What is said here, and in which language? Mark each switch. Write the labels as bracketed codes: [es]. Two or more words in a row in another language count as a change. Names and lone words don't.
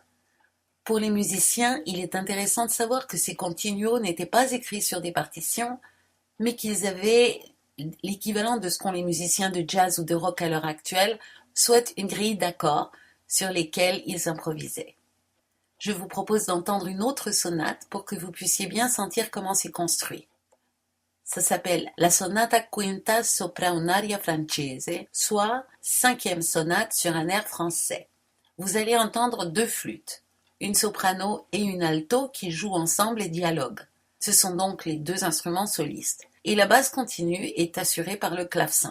[fr] Pour les musiciens, il est intéressant de savoir que ces continuos n'étaient pas écrits sur des partitions, mais qu'ils avaient l'équivalent de ce qu'ont les musiciens de jazz ou de rock à l'heure actuelle, soit une grille d'accords sur lesquels ils improvisaient. Je vous propose d'entendre une autre sonate pour que vous puissiez bien sentir comment c'est construit. Ça s'appelle [it] la sonata quinta sopra un'aria francese, [fr] soit 5e sonate sur un air français. Vous allez entendre 2 flûtes, une soprano et une alto qui jouent ensemble et dialoguent. Ce sont donc les 2 instruments solistes. Et la basse continue est assurée par le clavecin.